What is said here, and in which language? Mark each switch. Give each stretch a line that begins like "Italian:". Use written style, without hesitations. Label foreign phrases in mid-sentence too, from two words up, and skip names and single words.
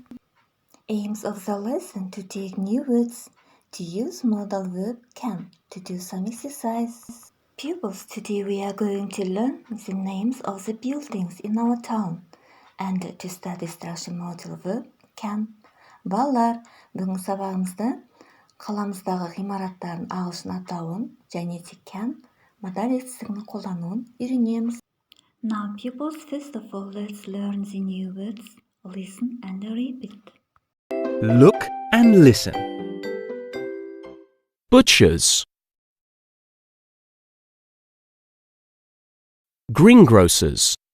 English: Aims of the lesson to take new words, to use modal verb can, to do some exercise. Pupils, today we are going to learn the names of the buildings in our town and to study structure modal verb can.
Kazakh: Балалар, бүгінгі сабағымызда қаламыздағы ғимараттардың ағылшын атауын және де can модаль етістігінің қолдануын үйренеміз.
English: Now pupils, first of all, let's learn the new words. Listen and repeat. Look and listen. Butchers. Greengrocers.